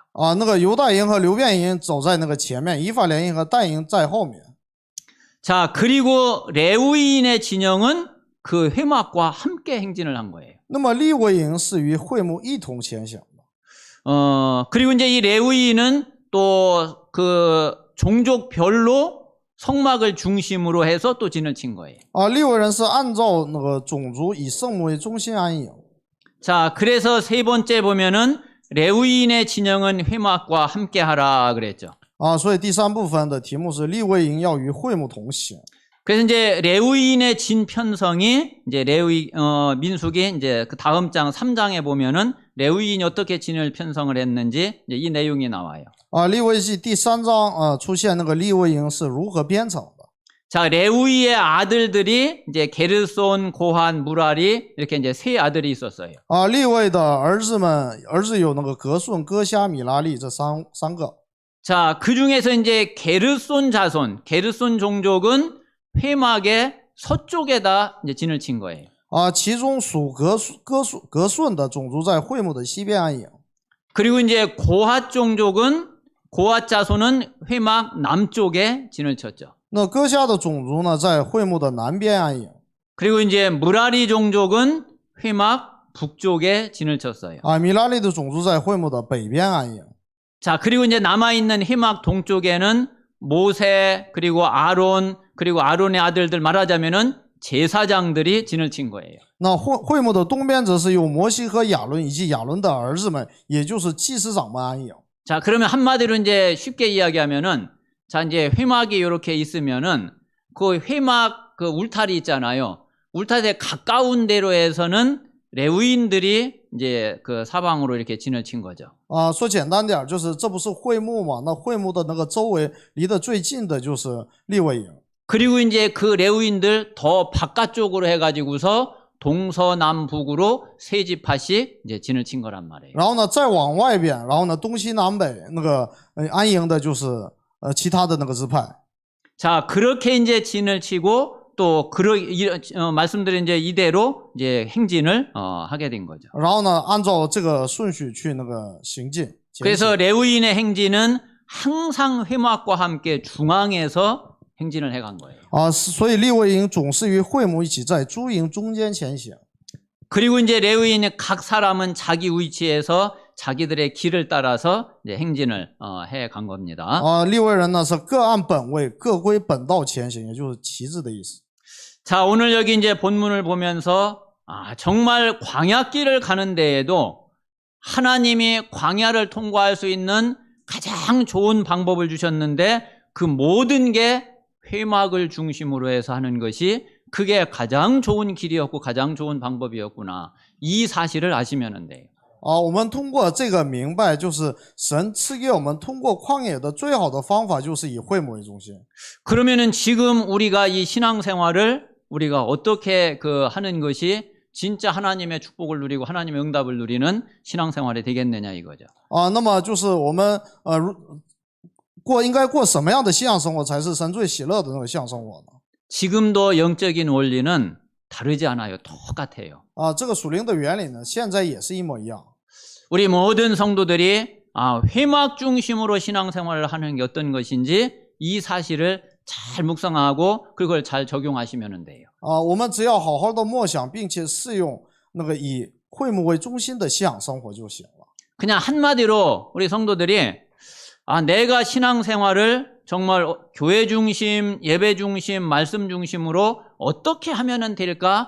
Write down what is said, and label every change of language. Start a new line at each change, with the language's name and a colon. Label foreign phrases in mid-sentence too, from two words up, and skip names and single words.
Chinese: 那个犹大营和流变营走在那个前面，以法莲营和但营在后面。
Korean: 자, 그리고 레위인의 진영은 그 회막과 함께 행진을 한 거예요.
Chinese: 那么利未营是与会幕一同前行的。
Korean: 그리고 이제 이 레위인은 또 그 종족별로 성막을 중심으로 해서 또 진을 친 거예요.
Chinese: 利未人是按照那个种族以圣母为中心安营。
Korean: 자, 그래서 세 번째 보면은 레위인의 진영은 회막과 함께 하라 그랬죠.
Chinese: 所以第三部分的题目是利未营要与会幕同行。
Korean: 그래서 이제 레위인의 진 편성이 이제 민수기 이제 그 다음 장 3장에 보면은 레위인이 어떻게 진을 편성을 했는지 이제 이 내용이 나와요.
Chinese: 利未记第3章出现那个利未营是如何编成的。
Korean: 자, 레위의 아들들이 이제 게르손, 고한, 무라리 이렇게 이제 세 아들이 있었어요.
Chinese: 利未的儿子有那个格顺、哥辖、米拉利这三个。
Korean: 자, 그 중에서 이제 게르손 자손, 게르손 종족은 회막의 서쪽에다 이제 진을 친 거예요.
Chinese: 其中属格顺的种族在会幕的西边安营。
Korean: 그리고 이제 고핫 종족은 고핫 자손은 회막 남쪽에 진을 쳤죠.
Chinese: 那哥辖的种族呢，在会幕的南边安营。
Korean: 그리고 이제 무라리 종족은 회막 북쪽에 진을 쳤어요.
Chinese: 米拉利的种族在会幕的北边安营。
Korean: 자, 그리고 이제 남아있는 회막 동쪽에는 모세, 그리고 아론, 그리고 아론의 아들들 말하자면은 제사장들이 진을 친 거예요.
Chinese: 那会幕的东边则是有摩西和亚伦以及亚伦的儿子们，也就是祭司长们安营。
Korean: 자, 그러면 한마디로 이제 쉽게 이야기하면은 자, 이제 회막이 이렇게 있으면은 그 회막 그 울타리 있잖아요. 울타리에 가까운 데로 해서는 레위인들이 이제 그 사방으로 이렇게 진을 친 거죠.
Chinese: 说简单点，就是这不是会幕嘛？那会幕的那个周围离得最近的就是利未营。
Korean: 그리고 이제 그 레위인들 더 바깥쪽으로 해가지고서 동서남북으로 세 지파씩 이제 진을 친 거란 말이에요.
Chinese: 然后呢，再往外边，然后呢，东西南北那个安营的就是其他的那个支派。
Korean: 자, 그렇게 이제 진을 치고 또 말씀드린 이제 이대로 이제 행진을 하게 된 거죠.
Chinese: 然后呢，按照这个顺序去那个行进。
Korean: 그래서 레위인의 행진은 항상 회막과 함께 중앙에서 행진을 해간 거예요.
Chinese: 所以利未营总是与会幕一起在诸营中间前行。
Korean: 그리고 이제 레위인의 각 사람은 자기 위치에서 자기들의 길을 따라서 이제 행진을 해 간 겁니다.
Chinese: 利未人呢是各按本位，各归本道前行，也就是旗帜的意思。
Korean: 자, 오늘 여기 이제 본문을 보면서 정말 광야길을 가는 데에도 하나님이 광야를 통과할 수 있는 가장 좋은 방법을 주셨는데 그 모든 게 회막을 중심으로 해서 하는 것이 그게 가장 좋은 길이었고 가장 좋은 방법이었구나. 이 사실을 아시면 돼요.
Chinese: 我们通过这个明白，就是神赐给我们通过旷野的最好的方法，就是以会幕为中心。
Korean: 그러면은 지금 우리가 이 신앙생활을 우리가 어떻게 하는 것이 진짜 하나님의 축복을 누리고 하나님의 응답을 누리는 신앙생활이 되겠느냐 이거죠.
Chinese: 那么就是我们应该过什么样的信仰生活才是神最喜乐的那个信仰生活呢？
Korean: 지금도 영적인 원리는 다르지 않아요. 똑같아요.
Chinese: 这个属灵的原理呢，现在也是一模一样。
Korean: 우리 모든 성도들이 회막 중심으로 신앙생활을 하는 게 어떤 것인지 이 사실을 잘 묵상하고 그걸 잘 적용하시면 돼요.
Chinese: 我们只要好好的默想，并且适用那个以会幕为中心的信仰生活就行了。
Korean: 그냥 한마디로 우리 성도들이 내가 신앙생활을 정말 교회 중심, 예배 중심, 말씀 중심으로 어떻게 하면 될까?